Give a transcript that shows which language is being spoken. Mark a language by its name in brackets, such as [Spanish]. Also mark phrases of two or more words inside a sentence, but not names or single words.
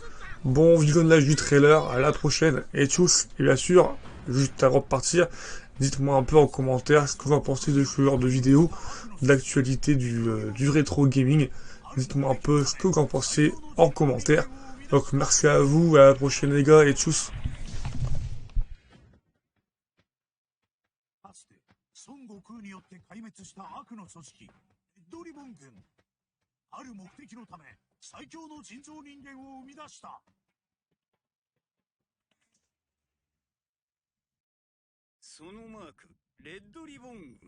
[French] Bon visionnage du trailer, à la prochaine. Et tchuss. Et bien sûr, juste avant de partir, dites-moi un peu en commentaire ce que vous en pensez de ce genre de vidéo, de l'actualité du rétro gaming. Dites-moi un peu ce que vous en pensez en commentaire. Donc merci à vous, à la prochaine les gars, et tchuss. [Japanese] かつて孫悟空によって壊滅した悪の組織レッドリボン軍。ある目的のため最強の人造人間を生み出した。そのマークレッドリボン軍。